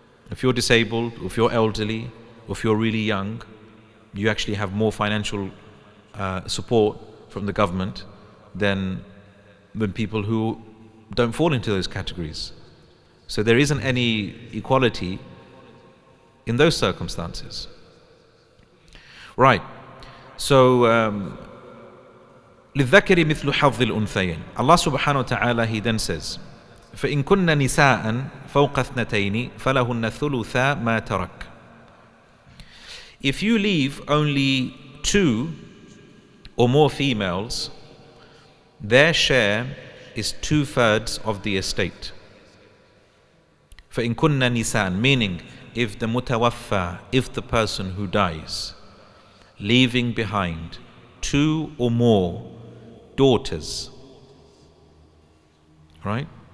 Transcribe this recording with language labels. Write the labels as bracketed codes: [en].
[en] If you're disabled, if you're elderly, or if you're really young, you actually have more financial support from the government than people who don't fall into those categories. So there isn't any equality in those circumstances. Right. [ar] So للذكر مثل حظ الأنثيين. [en] Allah subhanahu wa ta'ala, he then says, [ar] فإن كن نساء فوق اثنتين فلهن ثلثا ما ترك. [en] If you leave only 2 or more females, their share is 2/3 of the estate. [ar] فإن كن نساء, [en] meaning if the mutawaffa, if the person who dies, leaving behind 2 or more daughters, right?